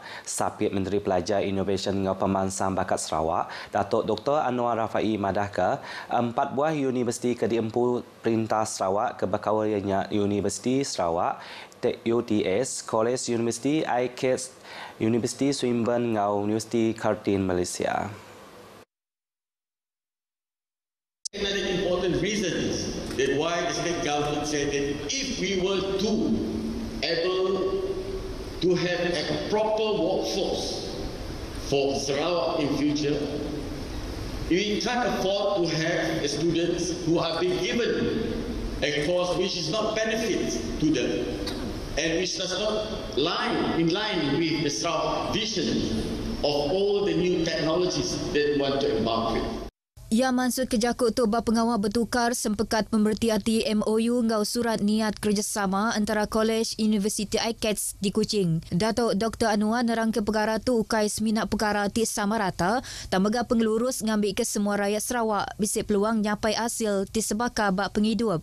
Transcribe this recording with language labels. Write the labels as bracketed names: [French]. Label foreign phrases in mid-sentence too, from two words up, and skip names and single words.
[Iban] Sapit Menteri Pelajar Innovation ngau pemansang bakat Sarawak Datuk Dr. Anwar Rafai madahka 4 buah universiti ke diempu Perintah Sarawak ke bakawalnya Universiti Sarawak UTS, College University, ICAS, Universiti Swinburne ngau Universiti Kartini Malaysia. [English] Another important reason is that why the state government said that if we were to able to have a proper workforce for Sarawak in future, we can't afford to have students who are being given a course which is not benefit to them and which does not in line with the Sarawak vision of all the new technologies that we want to embark with. [Iban] Ia maksud kejakut tu bab pengawal bertukar sempekat pemberti hati MOU ngau surat niat kerjasama antara Kolej Universiti ICATS di Kuching. Datuk Dr. Anwar nerang ke perkara tu ukai seminat perkara ti sama rata, tamaga pengelurus ngambil ke semua rakyat Sarawak bisik peluang nyapai hasil ti sebaka bak penghidup.